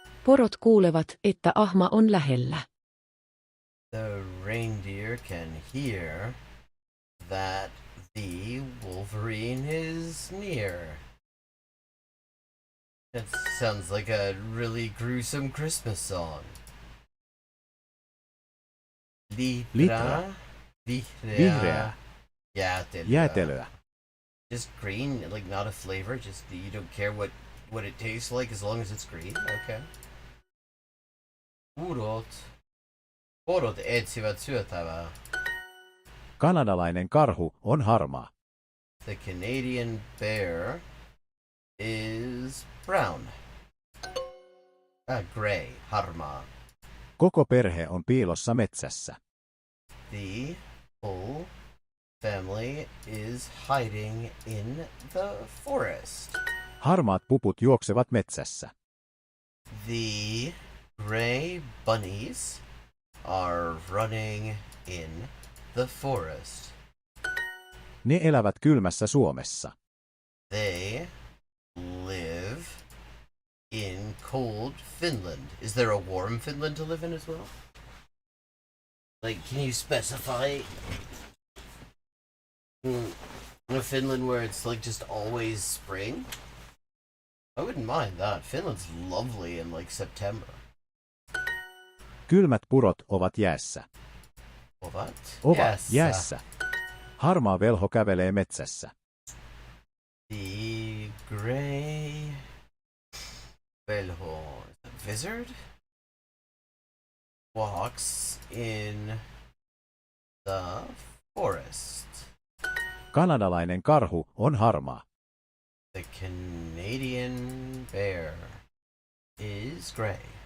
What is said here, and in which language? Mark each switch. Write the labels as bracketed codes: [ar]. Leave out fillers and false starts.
[fi] Porot kuulevat, että ahma on lähellä. [en] The reindeer can hear that the wolverine is near. That sounds like a really gruesome Christmas song. [fi] Litra. Vihreää. Jäätelöä. [en] Just green, like not a flavor. Just you don't care what it tastes like as long as it's green. Okay. [fi] Porot etsivät syötävää. Kanadalainen karhu on harmaa. [en] The Canadian bear is brown. Gray, harmaa. [fi] Koko perhe on piilossa metsässä. [en] The whole family is hiding in the forest. [fi] Harmaat puput juoksevat metsässä. [en] The gray bunnies are running in the forest. [fi] Ne elävät kylmässä Suomessa. [en] They live in cold Finland. Is there a warm Finland to live in as well? Like, can you specify a Finland where it's like just always spring? I wouldn't mind that. Finland's lovely in like September. [fi] Kylmät purot ovat jäässä. Ovat jäässä. Harmaa velho kävelee metsässä. [en] The gray velho, wizard, walks in the forest. [fi] Kanadalainen karhu on harmaa. [en] The Canadian bear is gray.